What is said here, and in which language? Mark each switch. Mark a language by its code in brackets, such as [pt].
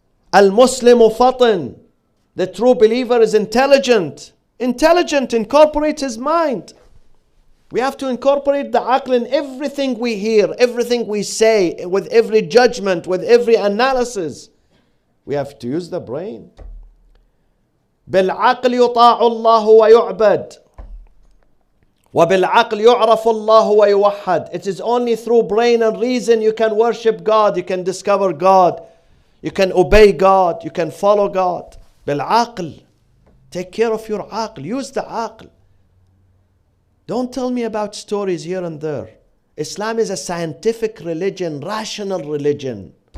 [ar] Al-Muslimu fatin. [en] The true believer is intelligent. Intelligent, incorporates his mind. We have to incorporate the aql in everything we hear, everything we say, with every judgment, with every analysis. We have to use the brain. [ar] بالعقل يطاع الله ويعبد وبالعقل يعرف الله ويوحد. [en] It is only through brain and reason you can worship God, you can discover God, you can obey God, you can follow God. بالعقل. Take care of your aql, use the aql. Don't tell me about stories here and there. Islam is a scientific religion, rational religion.